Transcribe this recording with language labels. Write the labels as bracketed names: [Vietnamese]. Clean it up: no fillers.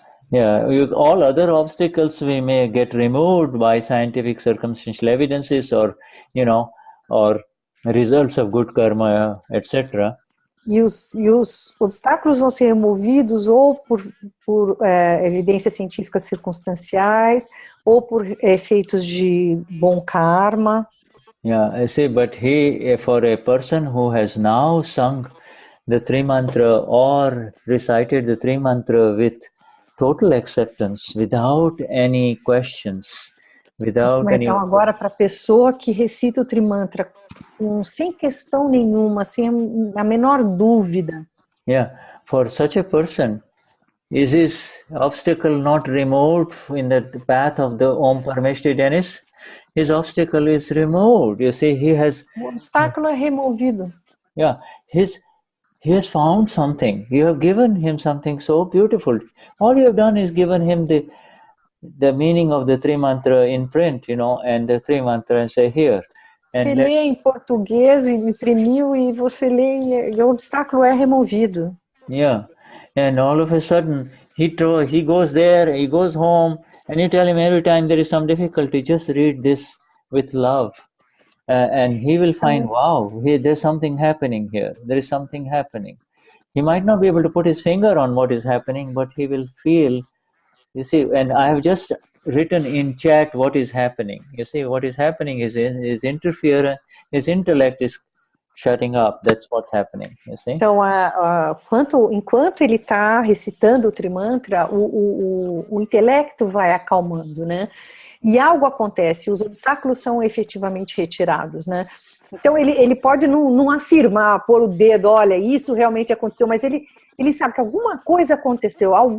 [English] Yeah, all other obstacles we may get removed by scientific circumstantial evidences, or results of good karma, etc. [Portuguese] E os obstáculos vão ser removidos ou por evidências científicas circunstanciais, ou por efeitos de bom karma. [English] Yeah, I see, but for a person who has now sung the Trimantra or recited the Trimantra with total acceptance, without any questions, [Portuguese] Então, agora, para a pessoa que recita o Trimantra sem questão nenhuma, sem a menor dúvida. [English] Yeah, for such a person, is his obstacle not removed in the path of the Om Parameshtis Denize? His obstacle is removed. You see, [Portuguese] o obstáculo é removido. [English] Yeah, he has found something. You have given him something so beautiful. All you have done is given him the meaning of the Trimantra in print, and the Trimantra, and say here. [Portuguese] Você lê em português, imprimiu, e você lê, e o obstáculo é removido. [English] Yeah, and all of a sudden he goes there, he goes home, and you tell him every time there is some difficulty, just read this with love, and he will find, wow, there's something happening here. There is something happening. He might not be able to put his finger on what is happening, but he will feel. You see, and I have just written in chat what is happening. You see, what is happening is his interference, his intellect is shutting up. That's what's happening. You see? [Portuguese] Então, enquanto ele está recitando o Trimantra, o intelecto vai acalmando, né? E algo acontece, os obstáculos são efetivamente retirados, né? Então, ele pode não afirmar, pôr o dedo, olha, isso realmente aconteceu, mas ele sabe que alguma coisa aconteceu.